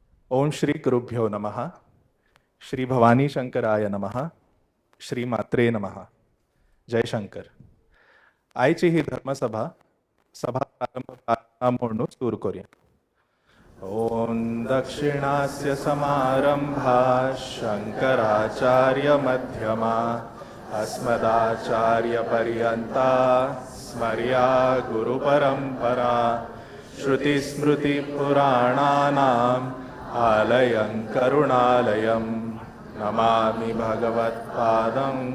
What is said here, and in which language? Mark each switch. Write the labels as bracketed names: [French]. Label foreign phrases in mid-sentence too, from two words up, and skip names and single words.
[Sanskrit] ओम श्री गुरुभ्यो नमः. श्री भवानी शंकराय नमः. श्री मात्रे नमः. जय शंकर. [Konkani] आयची ही धर्मसभा सभा प्रारंभ म्हणून सुरू करूया. [Sanskrit] ओम दक्षिणास्य समारंभा शंकराचार्य मध्यमा अस्मदाचार्य पर्यंता स्मर्या गुरु परंपरा श्रुति स्मृति पुराणानाम् आलयं करुणालयं नमामि भगवत्पादं